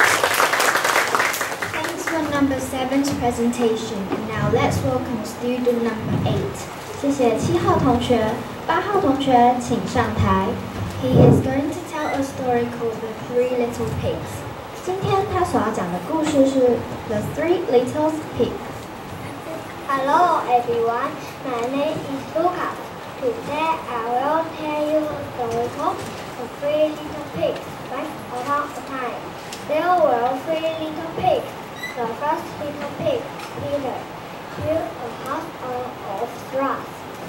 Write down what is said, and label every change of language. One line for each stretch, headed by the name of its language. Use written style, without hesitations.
English: Thanks for number 7's presentation. And now let's welcome student number 8. 谢谢7号同学，8号同学请上台。 He is going to tell a story called The Three Little Pigs.
Chinese: 今天他所要讲的故事是 The Three Little Pigs.
English: Hello, everyone. My name is Lucas. Today I will tell you a story called The Three Little Pigs. Once upon a time, there were 3 little pigs. The first little pig, Peter, built a house out of straw.